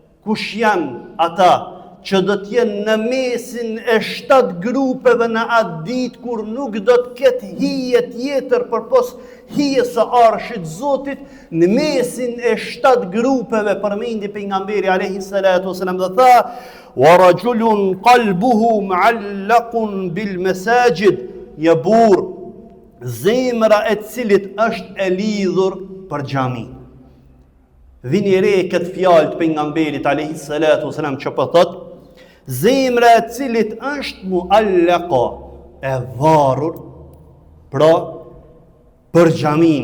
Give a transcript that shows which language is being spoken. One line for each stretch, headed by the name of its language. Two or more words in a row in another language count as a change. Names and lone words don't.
Albanian: Kush janë ata që do t'jenë në mesin e 7 grupeve në atë ditë kur nuk do t'ket hije tjetër përpos hije së arshit Zotit, në mesin e 7 grupeve përmendi pejgamberi
Arabic: عليه الصلاة والسلام
Albanian: dhe tha:
Arabic: "ورجل قلبه معلق بالمساجد",
Albanian: një burr zemra e cilit është e lidhur për xhamin. Vini re këtë fjalë të pejgamberit
Arabic: عليه الصلاة والسلام
Albanian: që po thotë: zemra e cilit është muallaqa, e varur, pra për xhamin.